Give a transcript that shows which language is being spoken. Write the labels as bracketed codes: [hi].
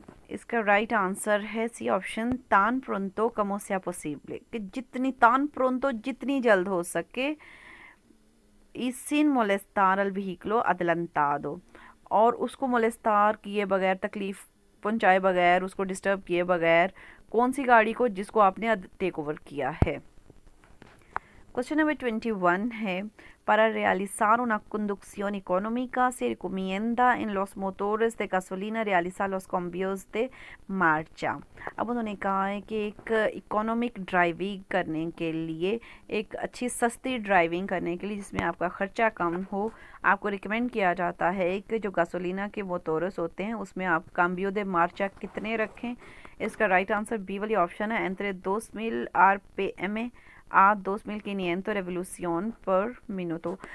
[hi] इसका right answer है C option, [es] tan pronto como sea posible, [hi] कि जितनी [es] tan pronto, [hi] जितनी जल्द हो सके, [es] y sin molestar al vehículo adelantado, [hi] और उसको मोलेस्टार किए बगैर, तकलीफ़ पहुंचाए बगैर, उसको डिस्टर्ब किए बगैर, कौन सी गाड़ी को जिसको आपने टेक ओवर किया है। क्वेश्चन नंबर 21 है, [es] para realizar una conducción económica se recomienda en los motores de gasolina realizar los cambios de marcha। [hi] अब उन्होंने कहा है कि एक इकोनॉमिक ड्राइविंग करने के लिए, एक अच्छी सस्ती ड्राइविंग करने के लिए जिसमें आपका ख़र्चा कम हो, आपको रिकमेंड किया जाता है कि जो गासोलिना के मोटर्स होते हैं उसमें आप काम्बियो दे मार्चा कितने रखें। इसका राइट आंसर बी वाली ऑप्शन है, entre 2000 RPM आ 2500 रेवोल्यूशन पर मिनटो।